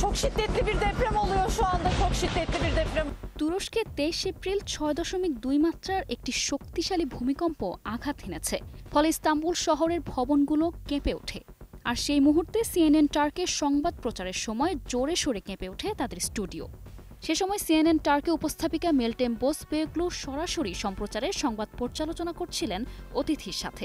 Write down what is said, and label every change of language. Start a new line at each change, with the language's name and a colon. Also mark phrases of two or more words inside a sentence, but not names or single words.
Turkish: şiddetli bir deprem oluyor şu anda. Çok şiddetli bir deprem.
Bangla: তুরস্কে 23 এপ্রিল 6.2 মাত্রার একটি শক্তিশালী ভূমিকম্প আঘাত হেনেছে। ফলে ইস্তাম্বুল শহরের ভবনগুলো কেঁপে ওঠে। আর সেই মুহূর্তে সিএনএন টার্কের সংবাদ প্রচারের সময় জোরে সোরে কেঁপে ওঠে তাদের স্টুডিও। সে সময় সিএনএন টার্কে উপস্থাপিকা মেলটেম বোসবেগলু সরাসরি সম্প্রচারের সংবাদ পর্যালোচনা করছিলেন অতিথির সাথে।